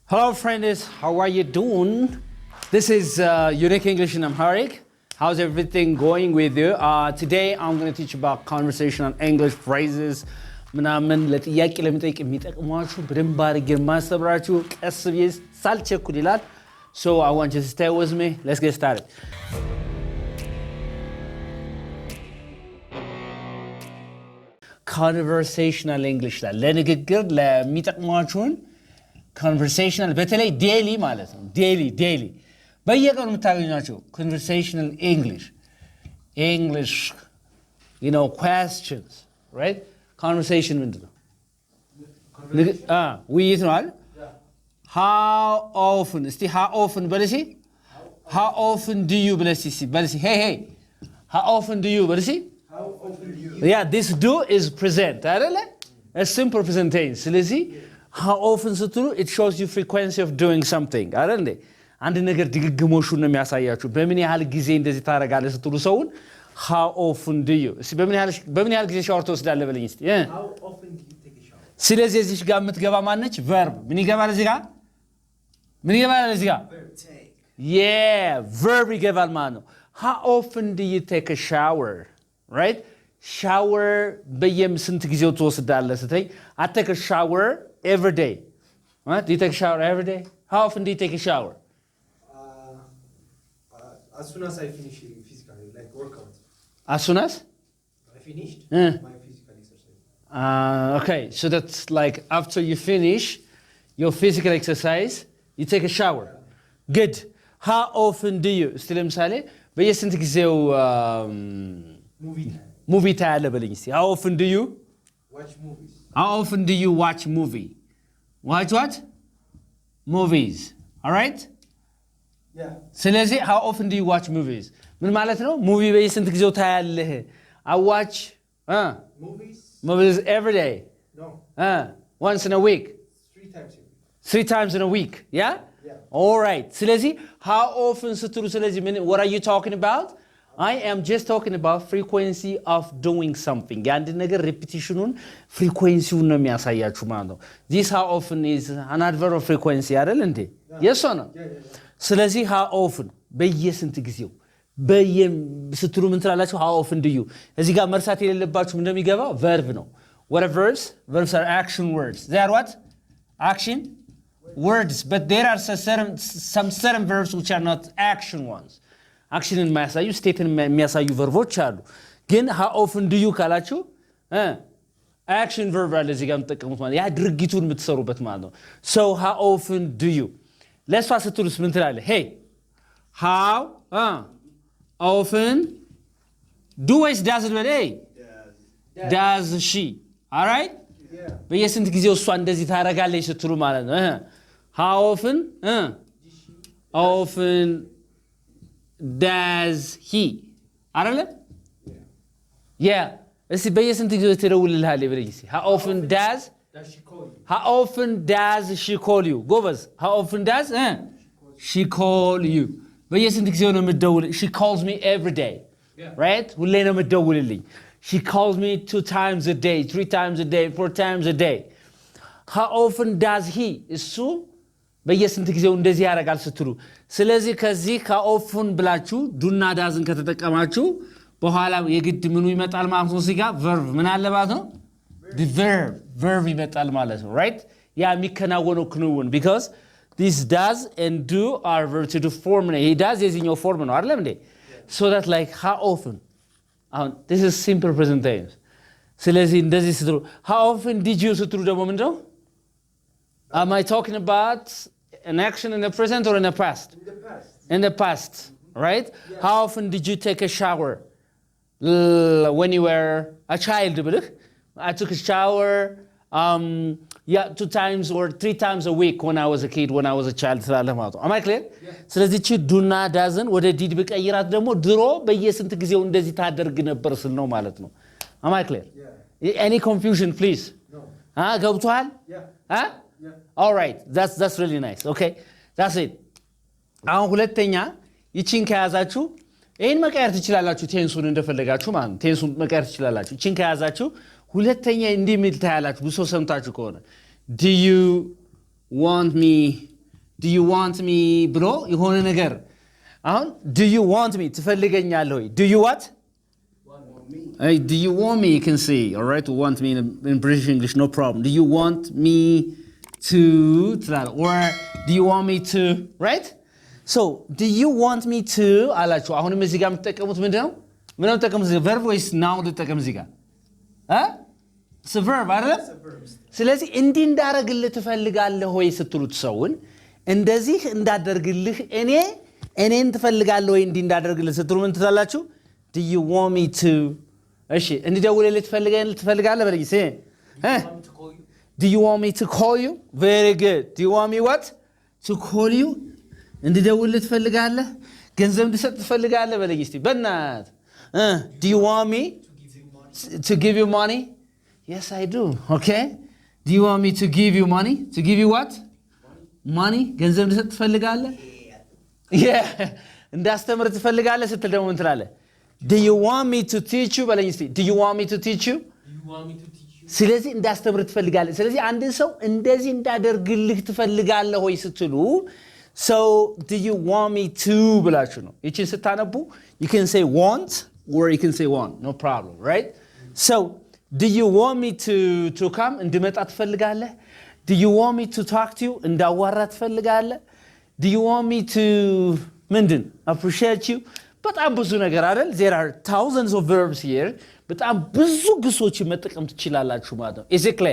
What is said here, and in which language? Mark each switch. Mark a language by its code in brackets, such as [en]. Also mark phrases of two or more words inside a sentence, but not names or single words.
[en] Hello friends, how are you doing? This is Unique English in Amharic. How's everything going with you? Today I'm going to teach about conversational English phrases. [am] ምናምን ለጥያቄ ለመጠየቅ የሚጠቅሟችሁ በደንብ አድርጌ ማስተምራችሁ ቀስ ብዬ ሳልቸኩል ይላል. [en] So I want you to stay with me. Let's get started. Conversational English [am] ለንግግር ለሚጠቅሟችሁን [en] conversational [am] በተለይ daily ማለት ነው. [en] daily [am] በየቀኑ የምታገኟቸው [en] conversational English questions, right? Conversation [am] ምንድን ነው? ውይይት ነው አይደል? [en] How often እስቲ how often በለሲ how often do you በለሲ hey how often do you በለሲ how often do you yeah this do is present አይደለ? a simple presentation. ስለዚህ how often ስትሉ it shows you frequency of doing something [am] አይደል እንዴ? አንድ ነገር ድግግሞሹን ነው የሚያሳያችሁ። በምን ያህል ጊዜ እንደዚህ ታረጋለህ ስትሉ ሰውን [en] how often do you [am] እስቲ በምን ያህል ጊዜ ሻወር ትወስዳለህ በለኝ እስቲ [en] how often do you take a shower? [am] ስለዚህ እዚህ ጋር የምትገባ ማነች? verb ምን ይገባል እዚህ ጋር? ምን ይገባል እዚህ ጋር? [en] yeah verb [am] ይገባል ማለት ነው። [en] how often do you take a shower? right? shower [am] በየስንት ጊዜው ትወስዳለህ ስትለኝ [en] I take a shower every day. What? Do you take a shower every day? How often do you take a shower? As soon as I finish physically, like workout. As soon as? I finished my physical exercise. Okay, so that's like after you finish your physical exercise, you take a shower. Good. How often do you? [am] እስቲ ለምሳሌ በየስንት ጊዜው [en] movie [am] ታያለህ በለኝ እስቲ. [en] How often do you watch movies? How often do you watch movie? Watch what? Movies. All right? Yeah. ስለዚህ how often do you watch movies? [am] ምን ማለት ነው? ሙቪ በየስንት ጊዜው ታያለህ? [en] I watch movies every day. No. Once in a week. 3 times a week. 3 times in a week. Yeah? Yeah. All right. ስለዚህ how often ስትሉ ስለዚህ what are you talking about? I am just talking about frequency of doing something. [am] የአንድ ነገር repetitionውን frequencyውን ነው የሚያሳያችሁ ማለት ነው. [en] This how often is an adverb of frequency [am] አይደል እንዴ? [en] Yes or no? Yeah. [am] ስለዚህ [en] how often [am] በየስንት ጊዜው ስትሉ ምን ትላላችሁ? [en] how often do you [am] እዚህ ጋር መርሳት የሌለባችሁ እንደሚገባው verb ነው. [en] What are verbs? Verbs are action words. They are what? Action words. But there are some certain verbs which are not action ones. [am] አክሽንን የሚያሳዩ ስቴትን የሚያሳዩ ቨርቦች አሉ። ግን [en] how often do you [am] ካላችሁ አክሽን ቨርብ አለ እዚህ ጋር የምትጠቀሙት ማለት ያ ድርጊቱን የምትሰሩበት ማለት ነው። [en] so how often do you [am] ለሷ ስትሉስ ምን ትላለህ? [en] hey how often do ወይስ does በል? hey does she? all right? [am] በየስንት ጊዜው እሷ እንደዚህ ታረጋለች ስትሉ ማለት ነው። [en] how often does he? [am] አይደለ? yeah እስቲ በየስንት ጊዜው ትደውልልሃለች በለኝ እስቲ. [en] how often does she call you? how often does she call you? [am] ጎበዝ. [en] how often does she call you? [am] በየስንት ጊዜው ነው የምትደውል? [en] she calls me every day. right? [am] ሁሌ ነው የምትደውልልኝ. [en] she calls me 2 times a day, 3 times a day, 4 times a day. how often does he? [am] እሱ በየስንት ጊዜው እንደዚህ ያደርጋል ስትሉ ስለዚህ ከዚህ ከኦፍን ብላችሁ ዱና ዳዝን ከተጠቀማችሁ በኋላ የግድ ምኑ ይመጣል ማለት ነው። እዚህ ጋር [en] verb [am] ምን አለ ማለት ነው? [en] the verb [am] ይመጣል ማለት ነው። [en] right? [am] ያ የሚከናወነው ክንውን [en] because this does and do are verb to do form ነው። he does የዚህኛው form [am] ነው አይደል እንዴ? [en] so that like how often this is simple present tense. [am] ስለዚህ እንደዚህ ስትሉ [en] how often did you [am] ስትሉ ደግሞ ምንድነው? [en] Am I talking about an action in the present or in the past? In the past. In the past, right? Yeah. How often did you take a shower? When you were a child, I took a shower 2 times or 3 times a week when I was a kid, when I was a child. Am I clear? [am] ስለዚህ እቺ ዱና ዳዝን ወደ ዲድ በቀይራት ደግሞ ድሮ በየስንት ጊዜው እንደዚህ ታደርግ ነበር ስል ነው ማለት ነው። [en] Am I clear? Yeah. Any confusion, please? No. [am] ገብቷል? [en] Yeah. Yeah. all right, that's really nice. okay, that's it. [am] አሁን ሁለተኛ ይቺን ከያዛችሁ ይሄን መቀየር ትችላላችሁ። ቴንሱን እንደፈለጋችሁ ማለት ቴንሱን መቀየር ትችላላችሁ። ይቺን ከያዛችሁ ሁለተኛ እንዲህ ሚል ታያላችሁ። ብዙ ሰምታችሁ ከሆነ [en] do you want me do you want me [am] ብሎ የሆነ ነገር አሁን [en] do you want me [am] ትፈልገኛለህ ወይ [en] do you what hey do you want me you can say all right to want me in British English no problem do you want me to or do you want me to right so do you want me to [am] አላችሁ አሁንም እዚህ ጋር የምትጠቀሙት ምንድነው ምንም ተጠቀሙት verb ወይስ noun ልትጠቀም እዚህ ጋር [en] it's a verb [am] አይደል ስለዚህ እንዲህ እንዳረግልህ ትፈልጋለህ ወይ ስትሉት ሰውን እንደዚህ እንዳደርግልህ እኔን ትፈልጋለህ ወይ እንዲህ እንዳደርግልህ ስትሉ ምን ትላላችሁ [en] do you want me to [am] እሺ እንዲደውልልህ ትፈልጋለህ [en] በለኝ see do you want me to call you very good do you want me what to call you [am] እንዲደውልልህ ትፈልጋለህ ገንዘብ እንድሰጥ ትፈልጋለህ በለኝ እስቲ በእናት [en] do you want me to give you money yes I do okay do you want me to give you money to give you what money [am] ገንዘብ እንድሰጥ ትፈልጋለህ [en] yeah [am] እንዳስተምር ትፈልጋለህ ስትል ደግሞ ምን ትላለህ [en] do you want me to teach [am] you በለኝ እስቲ [en] do you want me to teach you [am] ስለዚህ እንዳስተምር ትፈልጋለህ ስለዚህ አንድ ሰው እንደዚህ እንዳደርግልህ ትፈልጋለህ ወይ ስትሉ so [en] do you want me to [am] ብላችሁ ነው እቺን ስታነቡ [en] you can say want or you can say want no problem right so do you want me to come [am] እንድመጣ ትፈልጋለህ [en] do you want me to talk to you [am] እንዳዋራ ትፈልጋለህ [en] do you want me to ምንድን appreciate you [am] በጣም ብዙ ነገር አይደል [en] there are thousands of verbs here [am] በጣም ብዙ ግሶችን መጠቀም ትችላላችሁ ማለት ነው [en] is it clear